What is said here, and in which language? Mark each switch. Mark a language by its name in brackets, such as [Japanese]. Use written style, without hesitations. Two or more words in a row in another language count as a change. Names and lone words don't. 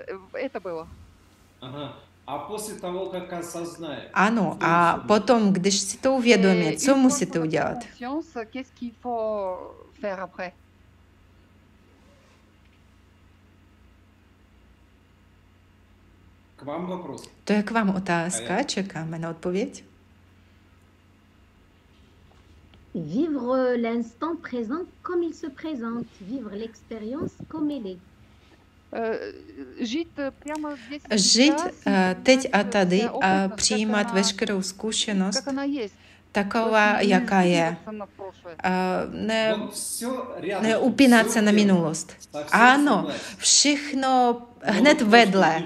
[Czech] Ano, a potom, když si to uvědomí, co musíte udělat? To je k vám otázka, čekáme na odpověď. [French] Vivre l'instant présent comme il se présente, vivre l'expérience comme elle est. [Czech] Žít teď a tady a přijímat veškerou zkušenost taková, jaká je. Neupínat se na minulost. Ano, všechno hned vedle.